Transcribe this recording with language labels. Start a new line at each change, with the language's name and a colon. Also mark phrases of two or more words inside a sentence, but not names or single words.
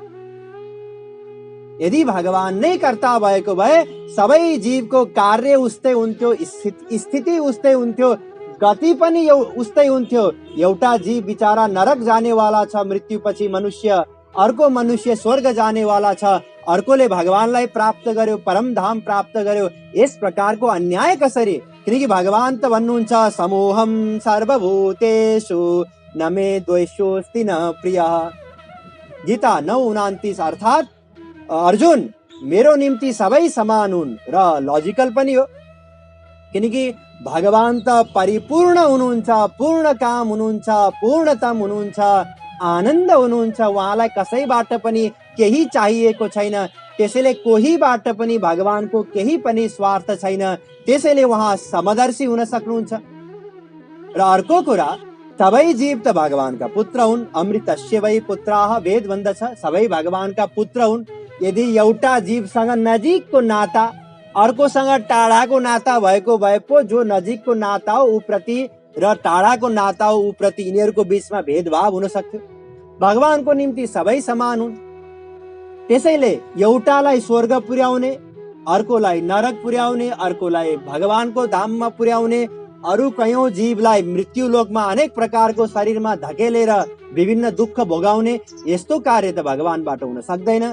Nepali: यदि भगवान नै कर्ता भएको भए सबै जीवको कार्य उस्तै हुन्थ्यो, स्थिति उस्तै हुन्थ्यो, गति पनि उस्तै हुन्थ्यो। एउटा जीव बिचारा नरक जानेवाला छ मृत्युपछि मनुष्य, अर्को मनुष्य स्वर्ग जानेवाला छ, अर्कोले भगवानलाई प्राप्त गर्यो, परम धाम प्राप्त गर्यो। यस प्रकारको अन्याय कसरी? किनकि भगवान त भन्नुहुन्छ
Sanskrit: समोहम सर्वभूतेषु न मे द्वेषोस्ति न प्रियः।
Nepali: गीता 9:29 अर्थात अर्जुन मेरो निम्ति सबै समान हुन् र लजिकल पनि हो। किनकि भगवान त परिपूर्ण हुनुहुन्छ, पूर्ण काम हुनुहुन्छ, पूर्णतम हुनुहुन्छ, आनन्द हुनुहुन्छ। उहाँलाई कसैबाट पनि केही चाहिएको छैन। त्यसैले कोहीबाट पनि भगवानको केही पनि स्वार्थ छैन। त्यसैले उहाँ समदर्शी हुन सक्नुहुन्छ। र अर्को कुरा, सबै जीव त भगवानका पुत्र हुन्।
Sanskrit: अमृतस्य वै पुत्राः
Nepali: वेद भन्दछ, सबै भगवानका पुत्र हुन्। यदि एउटा जीवसँग नजिकको नाता, अर्कोसँग टाढाको नाता भएको भए पो जो नजिकको नाता हो ऊप्रति र टाढाको नाता हो ऊप्रति यिनीहरूको बीचमा भेदभाव हुन सक्थ्यो। भगवानको निम्ति सबै समान हुन्। त्यसैले एउटालाई स्वर्ग पुर्याउने, अर्कोलाई नरक पुर्याउने, अर्कोलाई भगवानको धाममा पुर्याउने, अरू कयौं जीवलाई मृत्यु लोकमा अनेक प्रकारको शरीरमा धकेलेर विभिन्न दुःख भोगाउने, यस्तो कार्य त भगवानबाट हुन सक्दैन।